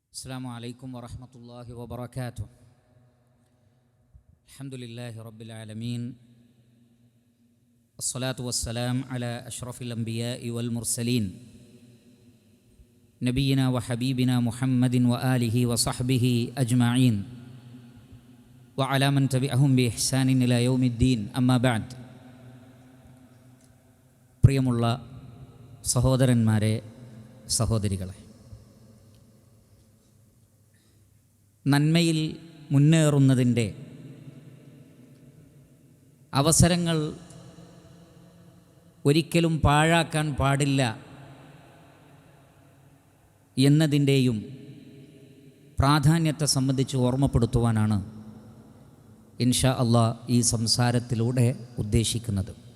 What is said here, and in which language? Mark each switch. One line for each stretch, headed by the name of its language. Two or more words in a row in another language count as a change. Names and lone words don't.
Arabic: السلام عليكم ورحمة الله وبركاته. الحمد لله رب العالمين، الصلاة والسلام على أشرف الأنبياء والمرسلين نبينا وحبيبنا محمد وآله وصحبه أجمعين وعلى من تبعهم بإحسان إلى يوم الدين. أما بعد.
Malayalam: പ്രിയമുള്ള സഹോദരന്മാരെ, സഹോദരികളെ, നന്മയിൽ മുന്നേറുന്നതിൻ്റെ അവസരങ്ങൾ ഒരിക്കലും പാഴാക്കാൻ പാടില്ല എന്നതിൻ്റെയും പ്രാധാന്യത്തെ സംബന്ധിച്ച് ഓർമ്മപ്പെടുത്തുവാനാണ്
Arabic: إن شاء الله
Malayalam: ഈ സംസാരത്തിലൂടെ ഉദ്ദേശിക്കുന്നത്.